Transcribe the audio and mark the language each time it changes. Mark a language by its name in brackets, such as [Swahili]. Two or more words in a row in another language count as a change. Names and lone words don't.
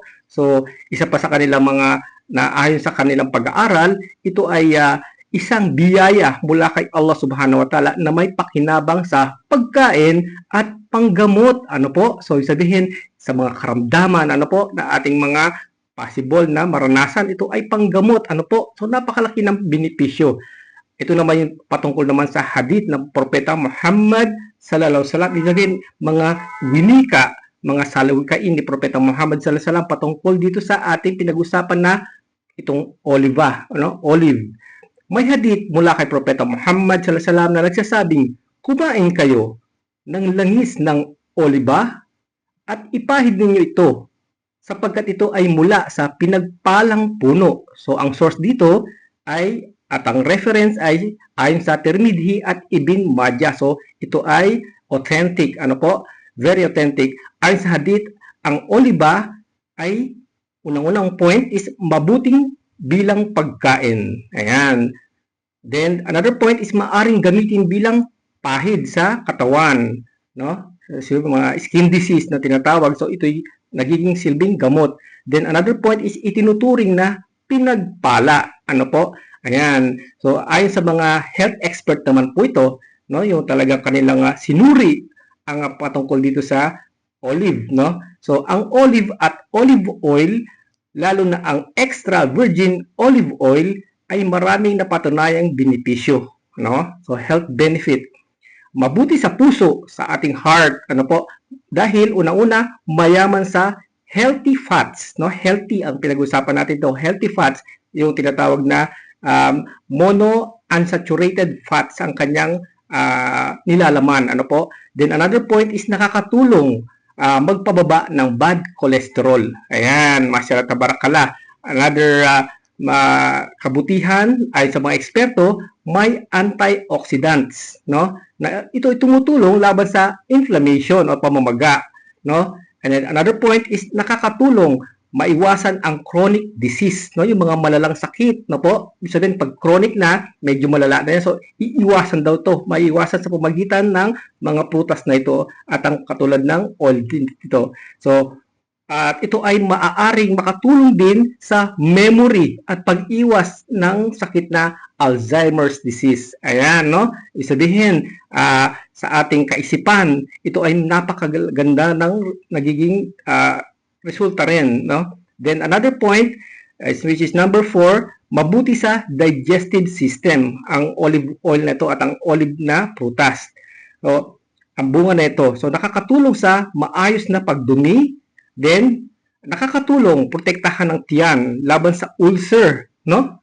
[Filipino] So, isa pa sa kanilang mga naayon sa kanilang pag-aaral, ito ay isang biyaya mula kay Allah [Arabic] Subhanahu wa Ta'ala [Filipino] na may pakinabang sa pagkain at panggamot. Ano po? So, sabihin sa mga karamdaman, ano po, na ating mga possible na maranasan, ito ay panggamot. Ano po? So, napakalaki ng benepisyo. Ito naman yung patungkol naman sa hadith ng Propeta Muhammad [Arabic] sallallahu alaihi wasallam. [Filipino] Ito din mga winika, mga salawikain ni Propeta Muhammad [Arabic] sallallahu alaihi wasallam [Filipino] patungkol dito sa ating pinag-usapan na itong oliva, olive. May hadith mula kay Propeta Muhammad [Arabic] sallallahu alaihi wasallam [Filipino] na nagsasabing, kumain kayo ng langis ng oliba at ipahid ninyo ito sapagkat ito ay mula sa pinagpalang puno. So, ang source dito ay, at ang reference ay ayon sa Tirmidhi at Ibn Majah. So, ito ay authentic. Ano po? [English] Very authentic. [Filipino] Ayon sa hadith, ang oliba ay, unang-unang [English] point is [Filipino] mabuting bilang pagkain. Ayan. [English] Then, another point is [Filipino] maaring gamitin bilang pahid sa katawan. No? So, mga [English] skin disease [Filipino] na tinatawag. So, ito'y nagiging silbing gamot. [English] Then another point is [Filipino] itinuturing na pinagpala. Ano po? Ayan. So ayon sa mga [English] health expert [Filipino] naman po ito, no, yung talagang kanilang sinuri ang patungkol dito sa olive, no? So ang olive at [English] olive oil, [Filipino] lalo na ang [English] extra virgin olive oil, [Filipino] ay maraming napatunayang benepisyo, no? [English] So health benefit. [Filipino] Mabuti sa puso, sa ating heart, ano po? Dahil unang-una, mayaman sa [English] healthy fats, [Filipino] no? Healthy ang pinag-usapan natin to, [English] healthy fats, [Filipino] yung tinatawag na [English] monounsaturated fats [Filipino] ang kanyang nilalaman, ano po? [English] Then another point is [Filipino] nakakatulong magpababa ng [English] bad cholesterol. [Filipino] Ayan, [Arabic] masyaallah tabarakallah. [Filipino] Another kabutihan ay sa mga eksperto, may antioxidants, no? Na ito ay tumutulong laban sa inflammation o pamamaga, no? [English] And then another point is [Filipino] nakakatulong maiwasan ang [English] chronic disease, [Filipino] no? Yung mga malalang sakit, no po? Ibig sabihin, pag chronic na, medyo malala na yan. So, iiwasan daw to. Maiwasan sa pamagitan ng mga prutas na ito at ang katulad ng oil dito. So, at ito ay maaaring makatulong din sa memory at pag-iwas ng sakit na [English] Alzheimer's disease. [Filipino] Ayan, no? Isabihin, sa ating kaisipan, ito ay napakaganda ng nagiging resulta rin, no? [English] Then another point, which is number 4, [Filipino] mabuti sa [English] digestive system [Filipino] ang [English] olive oil [Filipino] na ito at ang olive na prutas. So, ang bunga na ito. So, nakakatulong sa maayos na pagdumi. Then, nakakatulong protektahan ng tiyan laban sa ulcer, no?